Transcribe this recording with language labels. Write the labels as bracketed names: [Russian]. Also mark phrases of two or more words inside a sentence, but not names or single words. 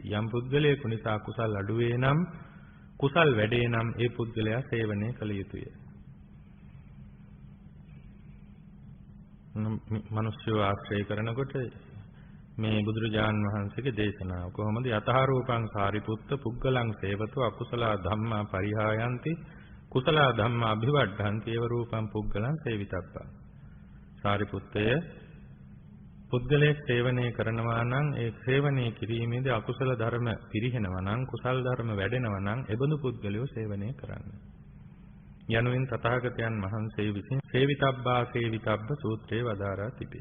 [Sinhala] යම් පුද්ගලයෙකු නිසා කුසල් අඩු වේ නම්, කුසල් වැඩේ නම් ඒ පුද්ගලයා සේවනය කළ යුතුය. මිනිස්යෝ ආශ්‍රය කරනකොට මේ බුදුරජාණන් වහන්සේගේ දේශනාව කොහොමද? [Pali] යතහාරූපං සාරිපුත්ත පුද්ගලං සේවතෝ අකුසල ධම්මා පරිහායන්ති කුසල ධම්මා අභිවඩ්ඩන්ති ඒව රූපං පුද්ගලං සේවිතබ්බා. [Sinhala] සාරිපුත්තය පුද්ගලයෙක් සේවනය කරනවා නම් ඒ සේවනය කිරීමේදී අකුසල ධර්ම පිරිහෙනවා නම්, කුසල ධර්ම වැඩෙනවා නම් එබඳු පුද්ගලයෝ සේවනය කරන්න. යනුවෙන් තථාගතයන් වහන්සේ විසින් සේවිතබ්බා සේවිතබ්බ සූත්‍රයේ වදාරා තිබේ.